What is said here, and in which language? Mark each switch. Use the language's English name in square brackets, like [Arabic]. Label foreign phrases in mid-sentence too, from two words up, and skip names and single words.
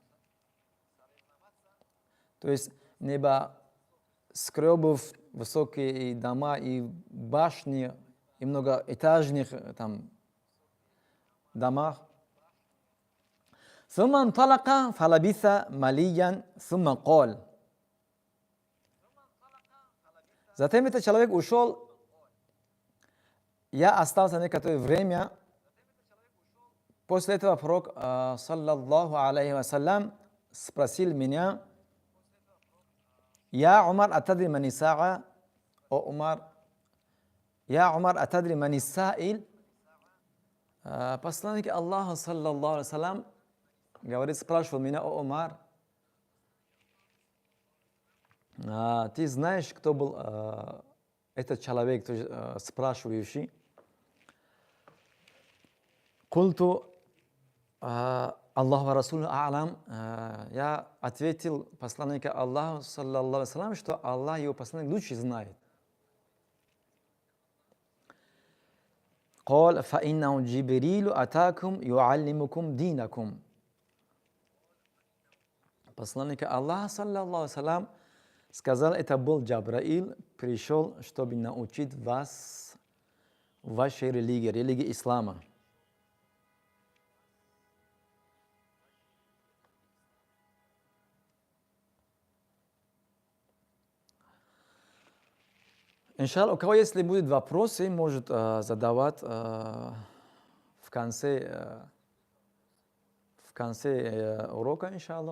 [Russian] То есть небоскребов, высокие дома и башни, и многоэтажных там домах. [Arabic] ثم انطلق فلبث مليا ثم قال. [Russian] Затем этот человек ушел, я остался некоторое время. После этого пророк, [Arabic] صلى الله عليه وسلم, [Russian] спросил меня: [Arabic] «يا عمر، أتدري من السائل?» يا عمر، «يا عمر، أتدري من السائل?» [Russian] Посланник Аллаха, [Arabic] صلى الله عليه وسلم, [Russian] говорит, спрашивал меня: «О Умар, ты знаешь, кто был этот человек, то есть, спрашивающий?» [Arabic] قلت الله ورسوله أعلم. [Russian] Я ответил посланнику Аллаха, [Arabic] صلى الله عليه وسلم, [Russian] что Аллах и его посланник лучше знает. [Arabic] قال فإنه جبريل أتاكم يعلمكم دينكم. [Russian] Посланник Аллаха, [Arabic] صلى الله عليه وسلم, [Russian] сказал, это был Джабраил, пришел, чтобы научить вас вашей религии, религии ислама. Иншаллах, у кого если будут вопросы, может задавать в конце урока, иншаллах.